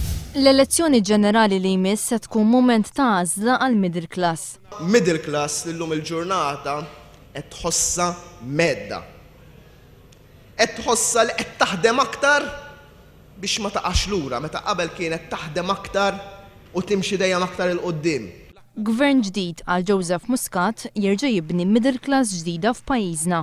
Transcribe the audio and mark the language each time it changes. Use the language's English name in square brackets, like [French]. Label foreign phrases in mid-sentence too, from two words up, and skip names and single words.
[Maltese] L-elezzjoni ġenerali li jmiss se tkun mument ta' għażla għal [English] middle class. Middle class [Maltese] illum il-ġurnata qed tħossha medda. Qed tħossha li qed taħdem aktar biex ma taqax lura, meta qabel kienet taħdem aktar u timxi dejjem aktar il qudiem. Gvern ġdid għal Joseph Muscat jerġa' jibni [English] middle class [Maltese] ġdida f'pajjiżna.